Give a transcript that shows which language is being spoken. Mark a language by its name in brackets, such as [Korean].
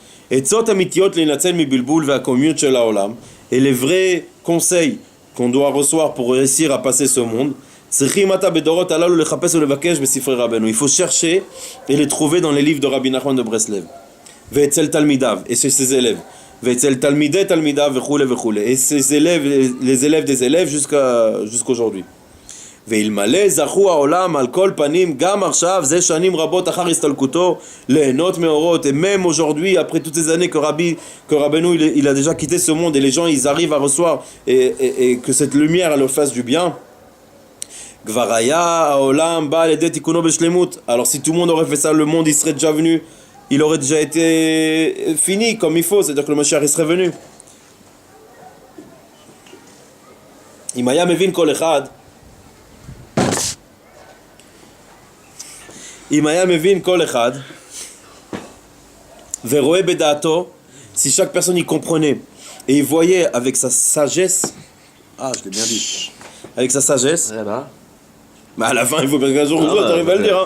[Hebrew] Etzot amitiot leinatzen mibilbul veakomiut shel haolam, [French] et les vrais conseils qu'on doit recevoir pour réussir à passer ce monde, [Hebrew] צריכים אתה בדורות הללו לחפש ולבקש בספרי רבנו. [French] Il faut chercher et les trouver dans les livres de Rabbi Nachman de Breslev. [Hebrew] ואצל תלמידיו, [French] et chez ses élèves. [Hebrew] ואצל תלמידי תלמידיו וכו' וכו'. [French] Et ses élèves, les élèves des élèves jusqu'aujourd'hui. [Hebrew] ואלמלא זכו העולם על כל פנים, גם עכשיו, זה שנים רבות אחר הסתלקותו, ליהנות מאורות. [French] Et même aujourd'hui, après toutes ces années que Rabbeinu il a déjà quitté ce monde, et les gens ils arrivent à recevoir, et que cette lumière elle leur fasse du bien. [Hebrew] כבר היה העולם בא על ידי תיקונו בשלמות. [French] Alors si tout le monde aurait fait ça, le monde il serait déjà venu, il aurait déjà été fini comme il faut, c'est-à-dire que le Mashiach il serait venu. [Hebrew] אם היה מבין כל אחד, אם היה מבין כל אחד ורואה בדעתו, [French] si chaque personne y comprenait et il voyait avec sa sagesse, je l'ai bien dit, avec sa sagesse, mais à la fin il faut bien qu'un jour ou l'autre t'arrives à le dire, hein.